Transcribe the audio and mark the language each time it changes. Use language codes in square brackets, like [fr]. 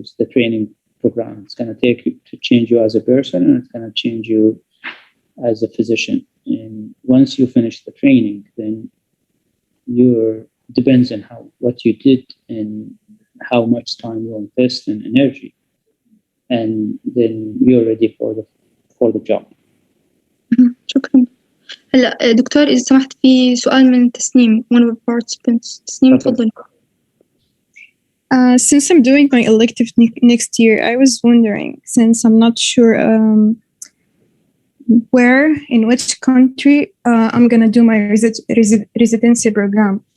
[en] It's the training program. It's gonna change you as a person, and it's gonna change you as a physician. And once you finish the training, then depends on what you did and how much time you invest in energy, and then you're ready for the job. [ar] شكرا. هلا دكتور إذا سمحت في سؤال من تسنيم [en] one of the participants. [ar] تسنيم تفضل. [en] Since I'm doing my elective next year, I was wondering, since I'm not sure where, in which country I'm going to do my residency program.